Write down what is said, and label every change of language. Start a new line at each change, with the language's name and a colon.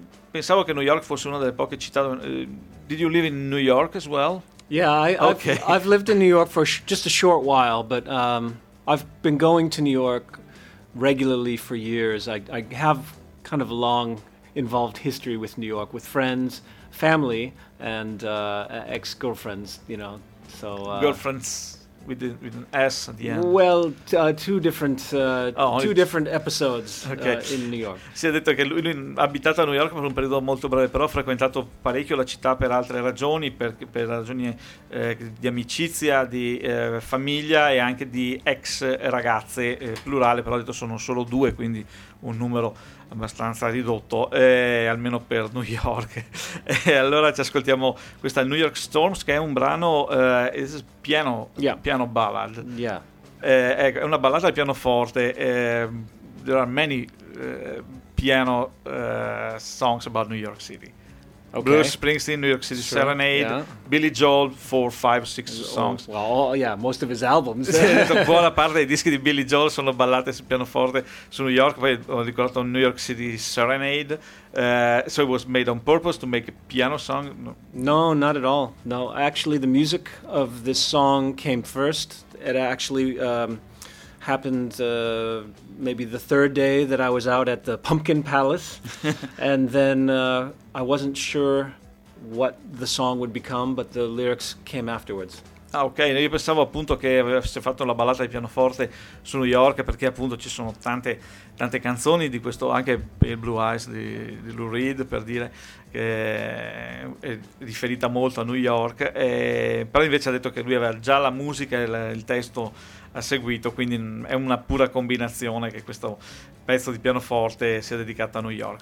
Italian: Pensavo che New York fosse una delle poche città.
English: Did you live in New York as well? Yeah, I've lived in New York for just a short while, but I've been going to New York regularly for years. I have kind of a long involved history with New York, with friends, family, and ex-girlfriends, you know. So girlfriends with an S at the end. Well, two different episodes. Okay. In New York.
Italian: Si è detto che lui ha abitato a New York per un periodo molto breve, però ha frequentato parecchio la città per altre ragioni, per ragioni di amicizia, di famiglia e anche di ex ragazze, plurale, però ha detto sono solo due, quindi un numero abbastanza ridotto, almeno per New York. E allora ci ascoltiamo questa New York Storms, che è un brano piano ballad.
English: Yeah.
Italian: È una ballata al pianoforte.
English: There are many piano songs about New York City. Okay. Bruce Springsteen, New York City, sure. Serenade, yeah. Billy Joel, 4, 5, 6 songs. Most of his albums.
Italian: Buona parte dei dischi di Billy Joel sono ballate sul pianoforte su New York. Poi ho ricordato
English: New York City Serenade. So it was made on purpose to make a piano song? No, not at all. No, actually the music of this song came first. It actually happened maybe the third day that I was out at the Pumpkin Palace. And then I wasn't sure what the song would become, but the lyrics came afterwards. Ah, ok.
Italian: Io pensavo appunto che avesse fatto la ballata di pianoforte su New York, perché appunto ci sono tante, tante canzoni di questo, anche il Blue Eyes di Lou Reed, per dire, che è riferita molto a New York. Però invece ha detto che lui aveva già la musica e il testo a seguito, quindi è una pura combinazione che questo pezzo di pianoforte sia dedicato a New York.